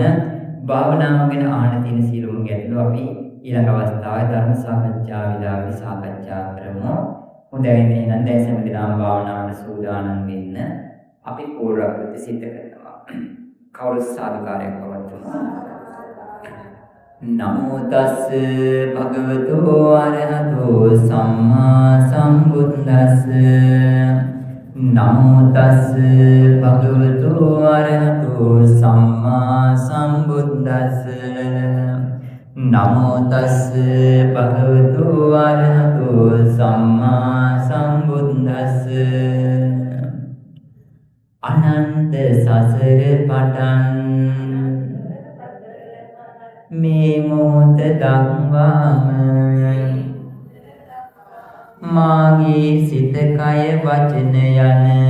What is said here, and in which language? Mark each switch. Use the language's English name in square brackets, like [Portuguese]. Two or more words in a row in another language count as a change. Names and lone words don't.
[Sinhala] භාවනාව ගැන ආන තියෙන සියලුම ගැටලු අපි ඊළඟ අවස්ථාවේ ධර්ම සාකච්ඡා විලාසී සාකච්ඡා කරමු. හොඳයි එහෙනම් දැන් සෑම දිනම භාවනාවට සූදානම් වෙන්න අපි පූර්වකෘත්‍ය සිද්ධ කරනවා. කවුරු සාදුකාරයක් පවත්වමු. [Pali] නමෝ තස් භගවතු අරහතෝ සම්මා සම්බුද්දස්ස. නමෝ තස් භගවතු අරහතෝ සම්මා සම්බුද්දස්ස. නමෝ තස් භගවතු අරහතෝ සම්මා සම්බුද්දස්ස. [Sinhala] අනන්ත සසර පටන් මේ මොහොත දක්වාම මාගේ සිත කය වචන යන